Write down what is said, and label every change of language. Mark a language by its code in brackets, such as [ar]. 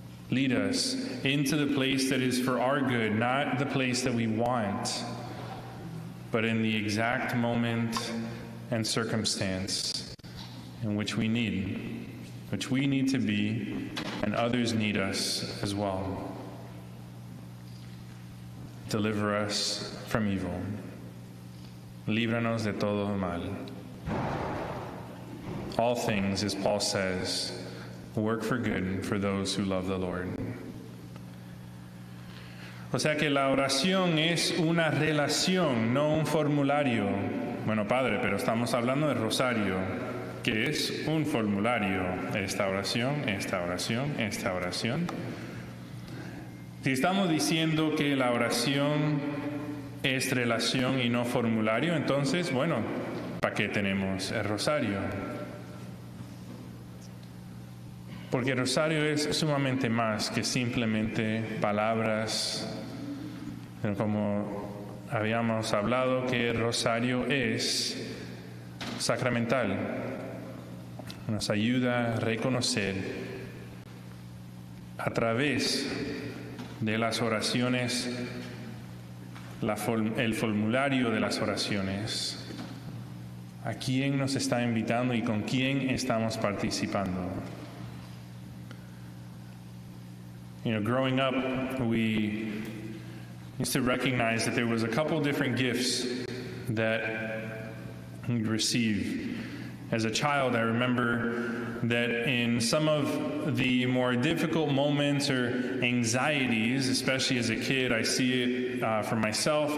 [en] Lead us into the place that is for our good, not the place that we want, but in the exact moment and circumstance in which we need, which we need to be, and others need us as well. Deliver us from evil. [es] Líbranos de todo mal. [en] All things, as Paul says, work for good for those who love the Lord. [es] O sea que la oración es una relación, no un formulario. Bueno, padre, pero estamos hablando de rosario. Que es un formulario, esta oración, esta oración, esta oración. Si estamos diciendo que la oración es relación y no formulario, entonces, bueno, ¿para qué tenemos el rosario? Porque el rosario es sumamente más que simplemente palabras, como habíamos hablado, que el rosario es sacramental. Nos ayuda a reconocer a través de las oraciones, el formulario de las oraciones, a quién nos está invitando y con quién estamos participando. [en] You know, growing up, we used to recognize that there was a couple different gifts that we receive. As a child, I remember that in some of the more difficult moments or anxieties, especially as a kid, I see it for myself.